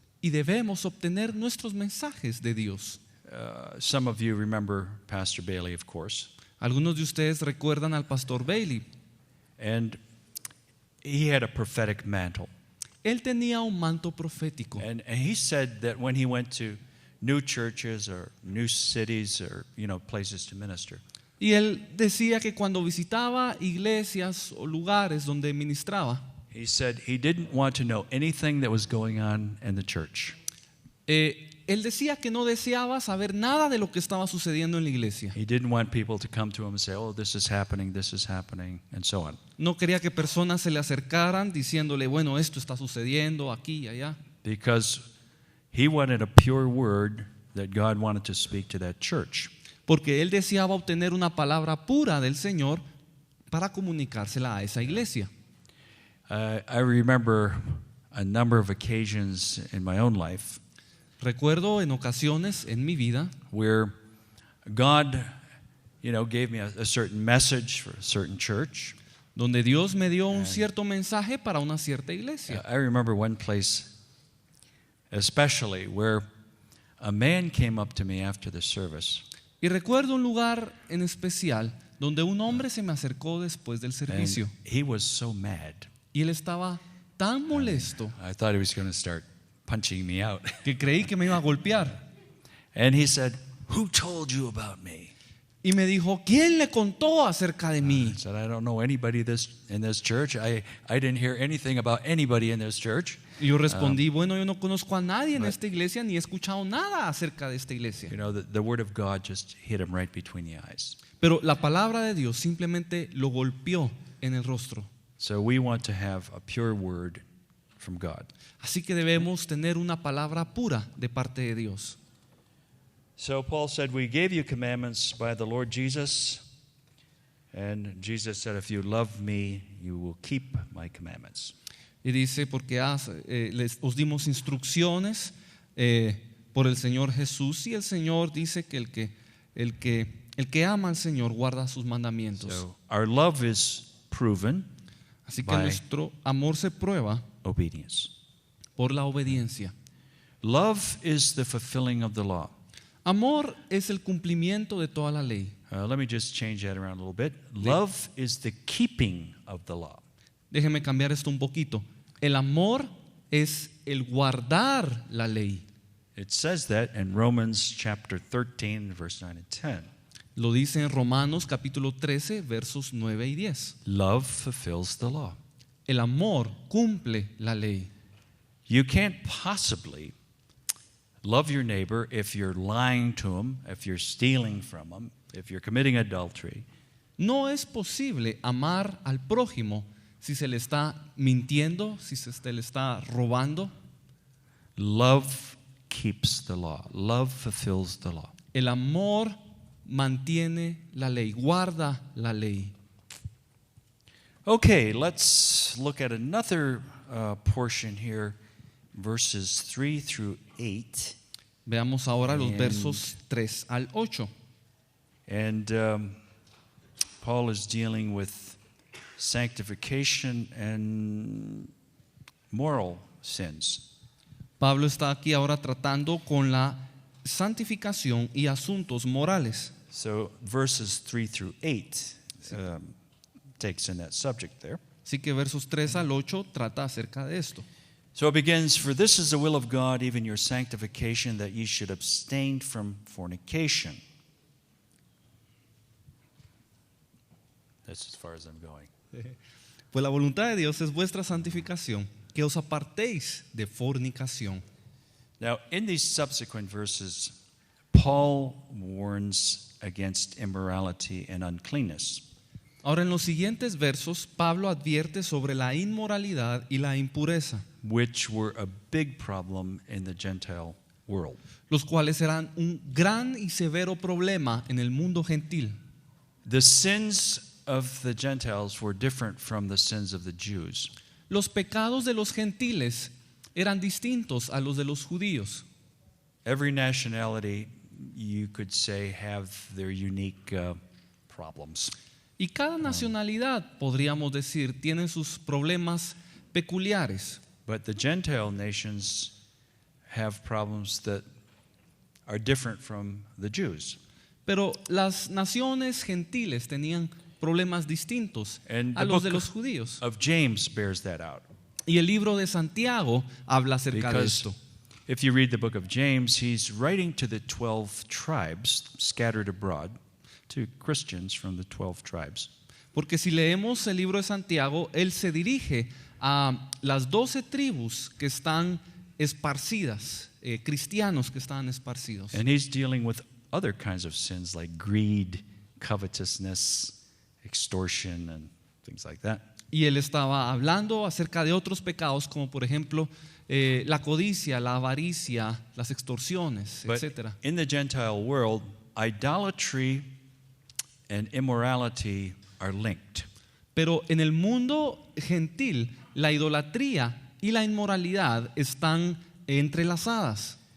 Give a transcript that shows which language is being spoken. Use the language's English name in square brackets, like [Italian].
[Spanish] y debemos obtener nuestros mensajes de Dios. [English] Some of you remember Pastor Bailey, of course. [Spanish] Algunos de ustedes recuerdan al pastor Bailey. [English] And he had a prophetic mantle. [Spanish] Él tenía un manto profético. [English] And he said that when he went to new churches or new cities or, places to minister, [Spanish] Y él decía que cuando visitaba iglesias o lugares donde ministraba, [English] he said he didn't want to know anything that was going on in the church. [Spanish] él decía que no deseaba saber nada de lo que estaba sucediendo en la iglesia. [English] He didn't want people to come to him and say, oh, this is happening, and so on. [Spanish] No quería que personas se le acercaran diciéndole, bueno, esto está sucediendo aquí y allá. [English] Because he wanted a pure word that God wanted to speak to that church. [Spanish] Porque él deseaba obtener una palabra pura del Señor para comunicársela a esa iglesia. [English] I remember a number of occasions in my own life [Spanish] Recuerdo en ocasiones en mi vida [English] where God, gave me a certain message for a certain church. [Spanish] donde Dios me dio un cierto mensaje para una cierta iglesia. [English] I remember one place especially where a man came up to me after the service. [Spanish] Y recuerdo un lugar en especial donde un hombre se me acercó después del servicio. [English] And he was so mad. [Spanish] Y él estaba tan molesto [English] I thought he was going to start punching me out. [Spanish] que creí que me iba a golpear. [English] And he said, who told you about me? [Spanish] Y me dijo, ¿quién le contó acerca de mí? [English] I said, I don't know anybody in this church. I didn't hear anything about anybody in this church. [Spanish] Y yo respondí, bueno, yo no conozco a nadie en esta iglesia ni he escuchado nada acerca de esta iglesia. [English] The word of God just hit him right between the eyes. [Spanish] Pero la palabra de Dios simplemente lo golpeó en el rostro. [English] So we want to have a pure word from God. [Spanish] Así que debemos tener una palabra pura de parte de Dios. [English] So Paul said, we gave you commandments by the Lord Jesus. And Jesus said, if you love me, you will keep my commandments. [Spanish] Y dice, porque os dimos instrucciones por el Señor Jesús. Y el Señor dice que el que ama al Señor guarda sus mandamientos. [English] So our love is proven [Spanish] Así que [English] by [Spanish] nuestro amor se prueba [English] obedience. [Spanish] por la obediencia. [English] Love is the fulfilling of the law. [Spanish] Amor es el cumplimiento de toda la ley. [English] Let me just change that around a little bit. Love is the keeping of the law. [Spanish] Déjeme cambiar esto un poquito. El amor es el guardar la ley. [English] It says that in Romans chapter 13, verse 9 and 10. [Spanish] Lo dice en Romanos capítulo 13, versos 9 y 10. [English] Love fulfills the law. [Spanish] El amor cumple la ley. [English] You can't possibly love your neighbor if you're lying to him, if you're stealing from him, if you're committing adultery. [Spanish] No es posible amar al prójimo si se le está mintiendo, si se le está robando. [English] Love keeps the law. Love fulfills the law. [Spanish] El amor mantiene la ley, guarda la ley. [English] Okay, let's look at another portion here, verses 3 through 8. [Spanish] Veamos ahora los [English] And- [Spanish] versos 3 al 8. [English] And Paul is dealing with sanctification and moral sins. [Spanish] Pablo está aquí ahora tratando con la santificación y asuntos morales. [English] So verses 3 through 8 takes in that subject there. [Spanish] Así que versos 3 al 8 trata acerca de esto. [English] So it begins, for this is the will of God, even your sanctification, that ye should abstain from fornication. That's as far as I'm going. [Spanish] Pues la voluntad de Dios es vuestra santificación, que os apartéis de fornicación. [English] Now, in these subsequent verses, Paul warns against immorality and uncleanness. [Spanish] Ahora en los siguientes versos, Pablo advierte sobre la inmoralidad y la impureza, [English] which were a big problem in the Gentile world. [Spanish] los cuales eran un gran y severo problema en el mundo gentil. [English] The sins of the Gentiles were different from the sins of the Jews. [Spanish] Los pecados de los gentiles eran distintos a los de los judíos. [English] Every nationality, you could say, have their unique problems. [Spanish] Y cada nacionalidad, podríamos decir, tiene sus problemas peculiares. [English] But the Gentile nations have problems that are different from the Jews. [Spanish] Pero las naciones gentiles tenían problemas distintos [English] And [Spanish] a [English] the [Spanish] los de los judíos. [English] of James bears that out. [Spanish] Y el libro de Santiago habla acerca de [English] Because [Spanish] esto. [English] if you read the book of James, he's writing to the 12 tribes scattered abroad. to Christians from the 12 tribes. [Spanish] Porque si leemos el libro de Santiago, él se dirige a las 12 tribus que están esparcidas, cristianos que están esparcidos. [English] And he's dealing with other kinds of sins like greed, covetousness, extortion, and things like that. [Spanish] Y él estaba hablando acerca de otros pecados como por ejemplo la codicia, la avaricia, las extorsiones, [English] But [Spanish] etc. [English] in the Gentile world, idolatry and immorality are linked. [Spanish] Pero en el mundo gentil, la idolatría y la inmoralidad están entrelazadas.